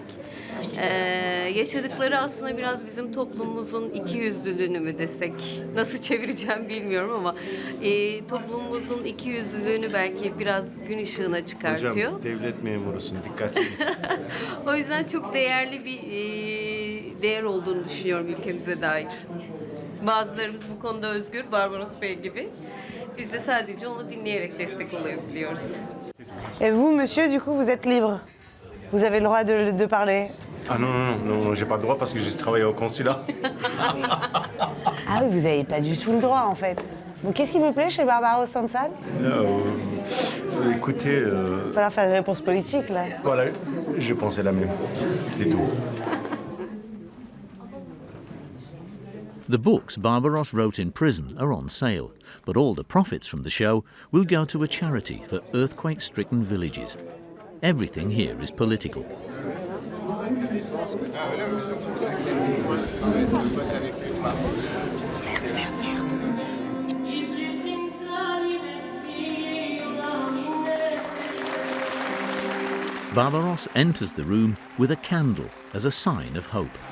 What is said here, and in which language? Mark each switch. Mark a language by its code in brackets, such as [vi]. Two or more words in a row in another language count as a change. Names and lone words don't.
[tr] Yaşadıkları aslında biraz bizim toplumumuzun ikiyüzlülüğünü mü desek, nasıl çevireceğim bilmiyorum ama toplumumuzun ikiyüzlülüğünü belki biraz gün ışığına çıkartıyor. Hocam devlet memurusun, dikkatli. O yüzden çok değerli bir değer olduğunu düşünüyorum ülkemize dair. Bazılarımız bu konuda özgür, Barbaros Bey gibi. Biz de sadece onu dinleyerek destek olabiliyoruz. [fr] Et vous, monsieur, du coup, vous êtes libre. Vous avez le droit de parler. Ah non, j'ai pas le droit parce que je travaille au consulat. Ah oui, vous n'avez pas du tout le droit, en fait. Bon, qu'est-ce qui vous plaît chez Barbaro Sansan? Écoutez... Il va falloir faire une réponse politique, là. Voilà, je pensais la même. C'est tout. [en] The books Barbaros wrote in prison are on sale, but all the profits from the show will go to a charity for earthquake-stricken villages. Everything here is political. Barbaros enters the room with a candle as a sign of hope.